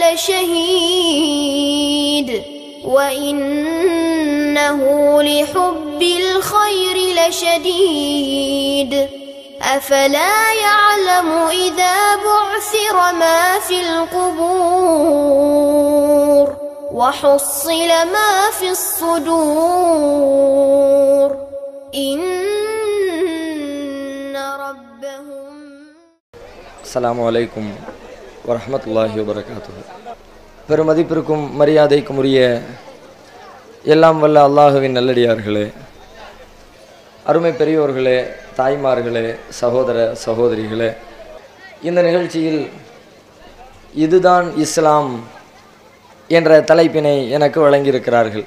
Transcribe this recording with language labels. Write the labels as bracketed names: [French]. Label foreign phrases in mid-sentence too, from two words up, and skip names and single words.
[Arabic] لشهيد وإنه لحب الخير لشديد أفلا يعلم إذا بعثر ما في القبور وحصل ما في الصدور إن ربهم. السلام عليكم ورحمة الله وبركاته. [Tamil] பெருமதிப்பிற்கும் மரியாதைக்கும் உரிய எல்லாம் வல்ல அல்லாஹுவின் நல்லடியார்களே, அருமை பெரியோர்களே, தாய்மார்களே, சகோதர சகோதரிகளே, இந்த நிகழ்ச்சியில் இதுதான் இஸ்லாம் என்ற தலைப்பினை எனக்கு வழங்கியிருக்கிறார்கள்.